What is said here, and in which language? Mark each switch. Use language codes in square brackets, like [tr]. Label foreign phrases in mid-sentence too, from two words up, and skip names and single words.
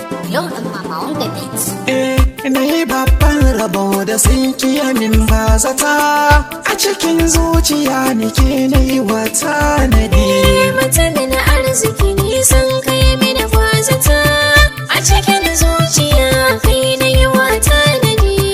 [en] Yo, Mama on the beat. [ha] Eh, na yi babban rabo da sun kiya min ba zata. A cikin zuciya nake na yi wa tanadi. Eh, mutum na arziki ni sun kai mini ba zata. A cikin zuciya kai na yi wa tanadi.